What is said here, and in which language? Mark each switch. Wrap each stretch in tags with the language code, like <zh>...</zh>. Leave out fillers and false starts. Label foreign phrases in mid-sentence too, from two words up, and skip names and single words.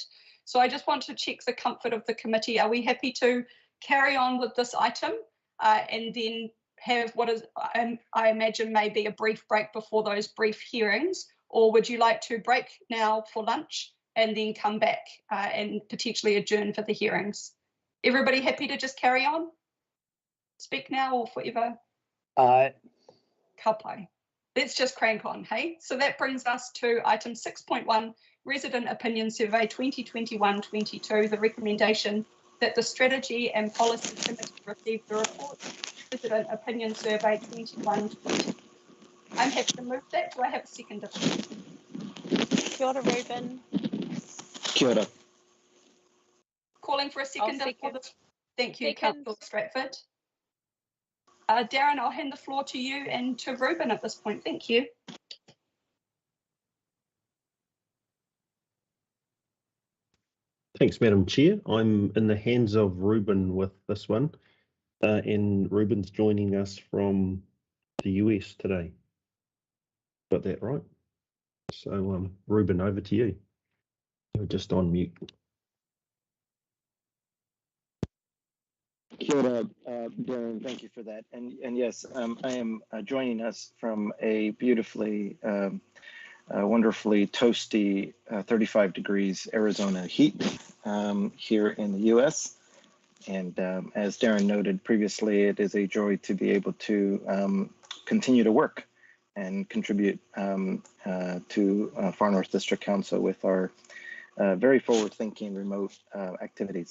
<en>So I just want to check the comfort of the committee. Are we happy to carry on with this item and then have what is, I imagine, maybe a brief break before those brief hearings? Or would you like to break now for lunch and then come back and potentially adjourn for the hearings? Everybody happy to just carry on? Speak now or forever? Aye.</en> <mi>Ka pai.</mi> <en>Let's just crank on, hey? So that brings us to item 6.1, Resident Opinion Survey 2021-22, the recommendation that the Strategy and Policy Committee receive the report, Resident Opinion Survey 21-22. I'm happy to move that. Do I have a seconder?</en> <mi>Kia ora, Ruben. Kia ora.</mi> <en>Calling for a seconder. Second. Thank you, Second. Councillor Stratford. Darren, I'll hand the floor to you and to Ruben at this point. Thank you. Thanks, Madam Chair. I'm in the hands of Ruben with this one, and Ruben's joining us from the US today. Got that right? So, Ruben, over to you. You're just on mute.</en> <mi>Kia ora, Darren,</mi> <en>thank you for that. And yes, I am joining us from a beautifully, wonderfully toasty 35 degrees Arizona heat here in the US. And as Darren noted previously, it is a joy to be able to continue to work and contribute to Far North District Council with our very forward-thinking remote activities.</en>